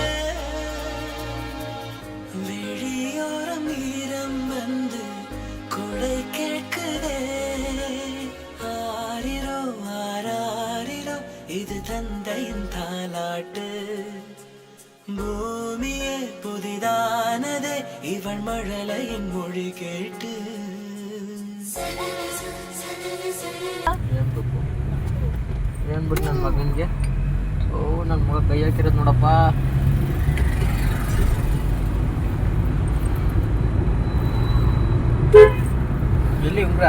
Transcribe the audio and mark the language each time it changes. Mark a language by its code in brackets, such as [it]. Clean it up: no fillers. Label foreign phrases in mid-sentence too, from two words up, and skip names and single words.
[ta] விழியோரம் ஈரம் வந்து கொடை கேட்குதே. ஆரிரோ ஆராரிரோ இது தந்தையின் தாலாட்டு. பூமியே புதிதானதே இவள் மழலையின் மொழி கேட்டு. [kn] ಏನ್ ಬಿಟ್ಟು ನನ್ನ ಮಗನಿಗೆ? ಓ, ನನ್ನ ಮಗ ಕೈ ಹಾಕಿರೋದು ನೋಡಪ್ಪ. ಎಲ್ಲಿ ಉಂಗ್ರ?